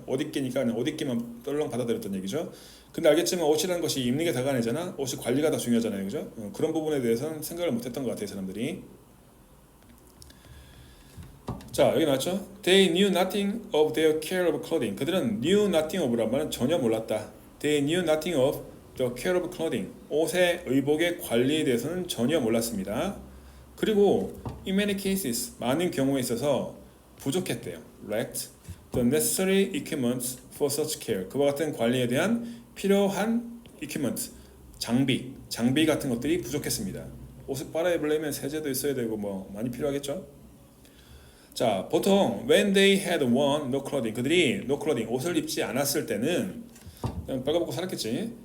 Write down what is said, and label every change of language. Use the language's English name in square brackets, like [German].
[Korean] 옷 입기니까 그냥 옷 입기만 떨렁 받아들였던 얘기죠. 근데 알겠지만 옷이라는 것이 입는 게 다가 아니잖아. 옷이 관리가 더 중요하잖아요, 그죠? 그런 부분에 대해서는 생각을 못했던 것 같아요, 사람들이. 자 여기 나왔죠? [English] They knew nothing of their care of clothing. [Korean] 그들은 [English] knew nothing of [Korean] 란 말은 전혀 몰랐다. [English] They knew nothing of the care of clothing. [Korean] 옷의 의복의 관리에 대해서는 전혀 몰랐습니다. 그리고 [English] in many cases [Korean] 많은 경우에 있어서 부족했대요. [English] lacked the necessary equipment for such care. [Korean] 그와 같은 관리에 대한 필요한 equipment 장비 같은 것들이 부족했습니다. 옷을 빨아입으려면 세제도 있어야 되고 뭐 많이 필요하겠죠. 자, 보통 [English] when they had worn no clothing [Korean] 그들이 no clothing 옷을 입지 않았을 때는 그냥 빨가벗고 살았겠지.